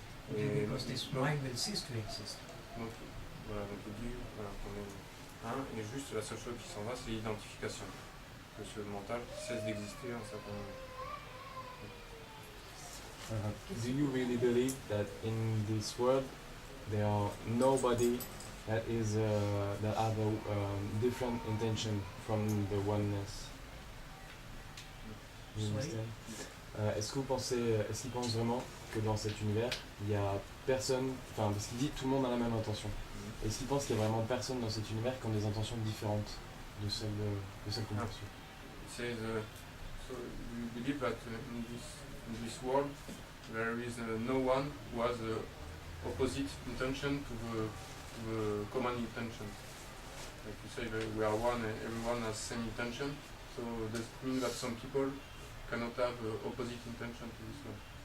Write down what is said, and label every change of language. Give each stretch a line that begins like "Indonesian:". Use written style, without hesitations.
English: Because this mind will cease to exist.
French: Donc voilà, donc il dit voilà, qu'on est un, et juste la seule chose qui s'en va, c'est l'identification. Que ce mental cesse d'exister en certain moment.
English: Do you really believe that in this world there are nobody that is that have a different intention from the oneness? You understand?
French: Est-ce qu'il pense vraiment que dans cet univers il y a personne, enfin parce qu'il dit tout le monde a la même intention. Est-ce qu'il pense qu'il y a vraiment personne dans cet univers qui ont des intentions différentes de celles qu'on poursuit?
English: He says, so we believe that in this world there is no one who has the opposite intention to the common intention. Like you say, we are one and everyone has same intention, so does it mean that some people cannot have opposite intention to this one?